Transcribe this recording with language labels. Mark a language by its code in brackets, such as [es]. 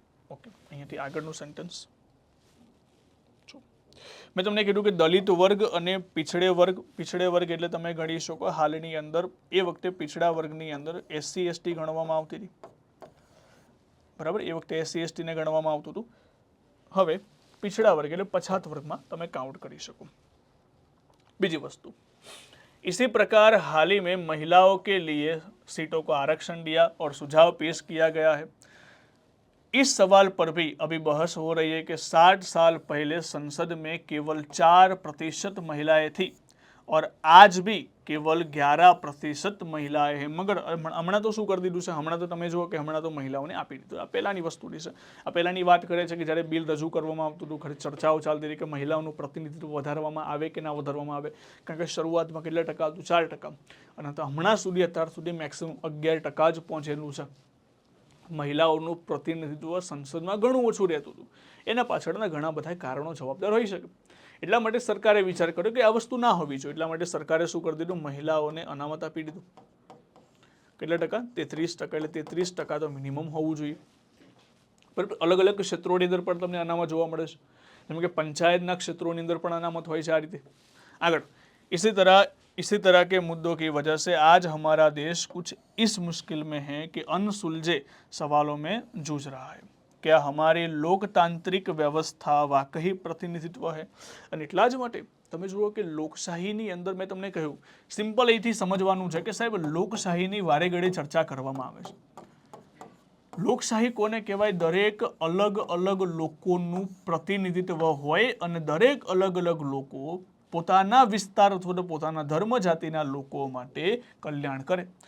[gu] Okay, અહીંયાથી આગળનું sentence મેં તમને કીધું કે દલિત વર્ગ અને પીછડે વર્ગ એટલે તમે ગણી શકો હાલની અંદર એ વખતે પીછડા વર્ગની અંદર SC ST ગણવામાં આવતી હતી. બરાબર, એ વખતે SC ST ને ગણવામાં આવતું હતું. હવે पिछड़ा वर्ग એટલે पछात वर्ग में તમે काउंट કરી શકો. [hi] બીજી वस्तु, इसी प्रकार हाल ही में महिलाओं के लिए सीटों को आरक्षण दिया और सुझाव पेश किया गया है. इस सवाल पर भी अभी बहस हो रही है कि 60 साल पहले संसद में केवल 4% महिलाएं थी और आज भी केवल 11% महिलाएं हैं. [gu] मगर हमણાં તો શું કરી દીધું છે? હમણાં તો તમે જુઓ કે હમણાં તો મહિલાઓને આપી દીધું. આ પહેલાની વસ્તુ છે. આ પહેલાની વાત કરે છે કે જ્યારે બિલ રજૂ કરવામાં આવતું હતું, ખરી ચર્ચાઓ ચાલતી હતી કે મહિલાઓનું પ્રતિનિધિત્વ વધારવામાં આવે કે ના વધારવામાં આવે. કારણ કે શરૂઆતમાં કેટલા ટકા હતું? 4%. અને તો હમણાં સુધી અત્યાર સુધી મેક્સિમમ 11% જ પહોંચેલું છે. મહિલાઓનું પ્રતિનિધિત્વ સંસદમાં ઘણું ઓછું રહેતું હતું. એના પાછળના ઘણા બધા કારણો જવાબદાર હોઈ શકે. એટલા માટે સરકારે વિચાર કર્યો કે આ વસ્તુ ના હોવી જોઈએ. એટલા માટે સરકારે શું કરી દીધું? મહિલાઓને અનામત આપી દીધું. કેટલા ટકા? 33%. એટલે 33% તો મિનિમમ હોવું જોઈએ. પરંતુ અલગ અલગ ક્ષેત્રોની અંદર પણ તમને અનામત જોવા મળે છે. જેમ કે પંચાયતના ક્ષેત્રોની અંદર પણ અનામત હોય છે આ રીતે. [hi] આગળ इसी तरह के मुद्दों की वजह से आज हमारा देश कुछ इस मुश्किल में है कि अनसुलझे सवालों में जूझ रहा है. क्या हमारी लोकतांत्रिक व्यवस्था वाकई प्रतिनिधित्व है? [gu] અને એટલા જ માટે તમે જુઓ કે લોકશાહીની અંદર મેં તમને કહ્યું સિમ્પલ અહીંથી સમજવાનું છે કે સાહેબ લોકશાહીની વારે ઘડે ચર્ચા કરવામાં આવે છે. લોકશાહી કોને કહેવાય? દરેક અલગ અલગ લોકોનું પ્રતિનિધિત્વ હોય અને દરેક અલગ અલગ લોકો પોતાના વિસ્તાર અથવા તો પોતાના ધર્મ જાતિના લોકો માટે કલ્યાણ કરે.